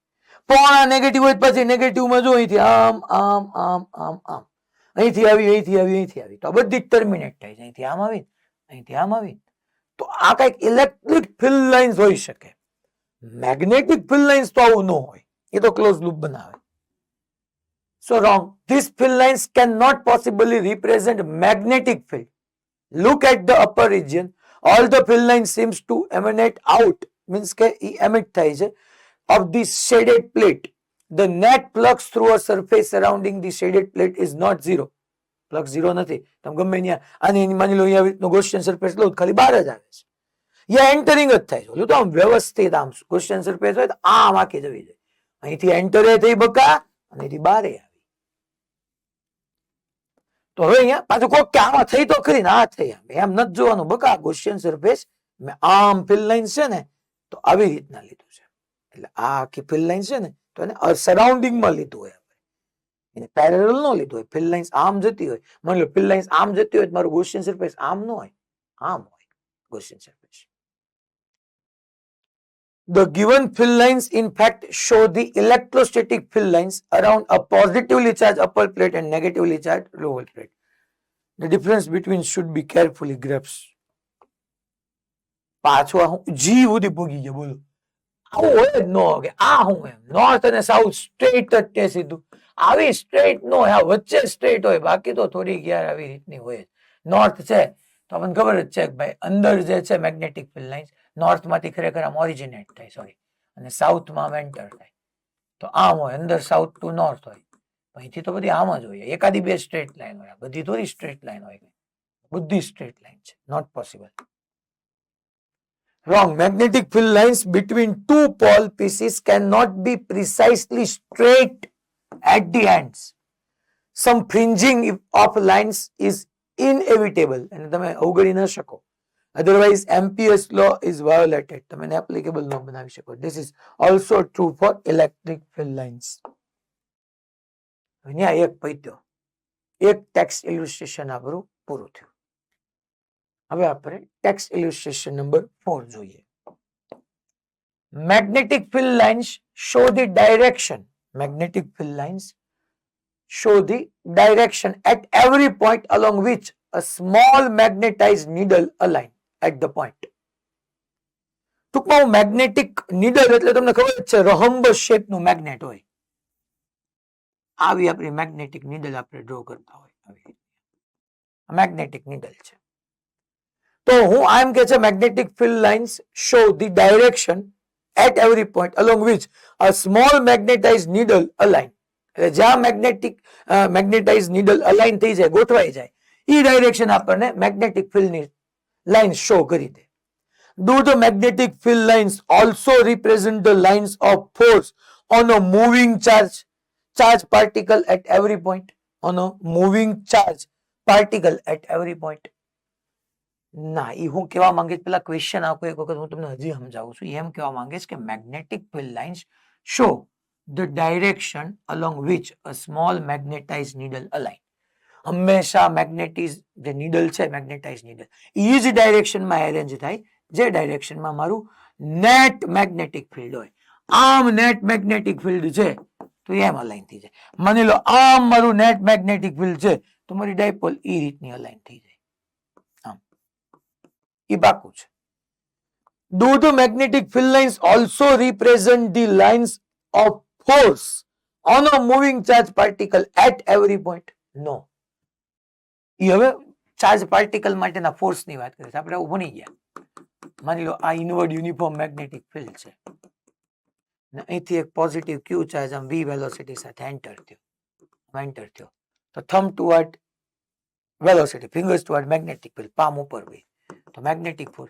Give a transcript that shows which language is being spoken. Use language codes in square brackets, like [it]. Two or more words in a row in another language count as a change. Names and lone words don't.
[gu] પણ આ નેગેટિવ હોય પછી નેગેટિવમાં જો અહીંથી આમ આમ આમ આમ આમ, અહીંથી આવી, અહીંથી આવી, અહીંથી આવી, તો આ બધી ટર્મિનેટ થાય છે. અહીંથી આમ આવી, અહીંથી આમ આવી, તો આ કઈક ઇલેક્ટ્રિક ફિલ્ડ લાઇન્સ હોઈ શકે. મેગ્નેટિક ફિલ્ડ લાઇન્સ તો આવું ન હોય, એ તો ક્લોઝ લૂપ બનાવે. [en] So wrong. These field lines cannot possibly represent magnetic field. Look at the upper region. All the field lines seems to emanate out, means [gu] કે emit થાય છે, [en] of the shaded plate. The net flux through a surface surrounding the shaded plate is not 0. [gu] Flux 0 નથી. તમે ગમે ત્યાં આની માની લો અહીંયા રીતનો ગોસિયન સરફેસ લો ખાલી બહાર જ આવે છે, યા એન્ટરિંગ જ થાય છે. ઓલું તો આમ વ્યવસ્થિત આમ ગોસિયન સરફેસ હોય તો આમ આખી જવી જોઈએ, અહીંથી એન્ટર થઈ બકા અને અહીંથી બહાર આવે. તો હવે અહીંયા પાછું કોઈ કે આમાં થઈ તો ખરી ને આ થઈ, એમ નથી જોવાનું બકા. ગોસિયન સરફેસ મેં આમ ફિલ્ડ લાઇન છે ને તો આવી રીતના લીધું છે, એટલે આ આખી ફિલ્ડ લાઇન છે ને તો એને સરાઉન્ડિંગમાં લીધું હોય, એને પેરેલલ નો લીધું હોય. ફિલ્ડ લાઇન્સ આમ જતી હોય, માની લો ફિલ્ડ લાઇન્સ આમ જતી હોય, મારું ગોસિયન સરફેસ આમ ન હોય, આમ હોય ગોસિયન સરફેસ. [en] The given field lines in fact show the electrostatic field lines around a positively charged upper plate and negatively charged lower plate. The difference between should be carefully grasped. [gu] પાછો હું જી સુધી પૂગી ગયો, બોલો આવું હોય જ ન કે આ હું એમ નોર્થ અને સાઉથ સ્ટ્રેટ જ તે સીધું આવી સ્ટ્રેટ નો હોય, વચ્ચે સ્ટ્રેટ હોય, બાકી તો થોડીક યાર આવી રીતની હોય. નોર્થ છે તો આપણને ખબર જ છે કે ભાઈ અંદર જે છે મેગ્નેટિક ફિલ્ડ લાઇન્સ નોર્થ માંથી ખરેખર આમ ઓરિજિનેટ થાય, સોરી, અને સાઉથમાં આમ એન્ટર થાય, તો આમ હોય અંદર [en] south to north [gu] હોય. અહીંથી તો બધી આમ જ હોય, એકાદી બે સ્ટ્રેટ લાઈન હોય, બધી થોડી સ્ટ્રેટ લાઈન હોય, બધી સ્ટ્રેટ લાઈન છે, [en] not possible. Wrong. Magnetic field lines between two pole pieces cannot be precisely straight at the ends. some fringing of lines is inevitable [gu] અને તમે અવગણી ન શકો. [en] Otherwise, Ampere's law is violated. [gu] તમે એને applicable ન બનાવી શકો. [en] This is also true for electric field lines. [gu] અહીંયા એક પૈત્યો, એક ટેક્સ્ટ ઇલ્યુસ્ટ્રેશન આપણું પૂરું થયું. હવે આપણે ટેક્સ્ટ ઇલ્યુસ્ટ્રેશન નંબર 4 જોઈએ. [en] Magnetic field lines show the direction. Magnetic field lines show the direction at every point along which a small magnetized needle align at the point. [gu] ટૂંકમાં મેગ્નેટિક નીડલ એટલે તમને ખબર જ છે રહમ્બસ શેપનું મેગ્નેટ હોય. આવી આપણી મેગ્નેટિક નીડલ આપણે ડ્રો કરતા હોય. આવી મેગ્નેટિક નીડલ છે. તો હું આમ કે છે [en] magnetic field lines show the direction at every point along which a small magnetized needle align. [gu] એટલે જ્યાં મેગ્નેટાઇઝ નીડલ અલાઇન થઈ જાય, ગોઠવાઈ જાય, એ ડાયરેક્શન આપણને મેગ્નેટિક ફિલ્ડની લાઇન શો કરી દે. [en] Do the magnetic field lines also represent the lines of force on a moving charge particle at every point? On a moving charge particle at every point? [gu] ના, એ હું કહેવા માંગે પેલા ક્વેશ્ચન આખો એક વખત હું તમને હજી સમજાવું છું. એમ કહેવા માંગે છે કે [en] magnetic field lines show the direction along which a small magnetized needle align. [gu] હંમેશા મેગ્નેટિઝ જે નીડલ છે, મેગ્નેટાઇઝ નીડલ એ જ ડાયરેક્શનમાં એરેન્જ થાય જે ડાયરેક્શનમાં મારું નેટ મેગ્નેટિક ફિલ્ડ હોય. આમ નેટ મેગ્નેટિક ફિલ્ડ છે તો એમ અલાઇન થઈ જાય. માની લો આમ મારું નેટ મેગ્નેટિક ફિલ્ડ છે તો મારી ડાયપોલ એ રીતની અલાઇન થઈ જાય. એ પાકું છે. [en] Do the magnetic field lines also represent the lines of force on a moving charge particle at every point? No. [gu] એ હવે ચાર્જ પાર્ટિકલ માટેના ફોર્સની વાત કરીએ છીએ. આપણે ભણી ગયા. માની લો આ ઇનવર્ડ યુનિફોર્મ મેગ્નેટિક ફિલ્ડ છે. અહીંથી એક પોઝિટિવ ક્યુ ચાર્જ આમ v વેલોસિટી સાથે એન્ટર થયો તો [en] thumb toward velocity, fingers toward magnetic field, [gu] પામ ઉપર ગઈ તો મેગ્નેટિક ફોર્સ.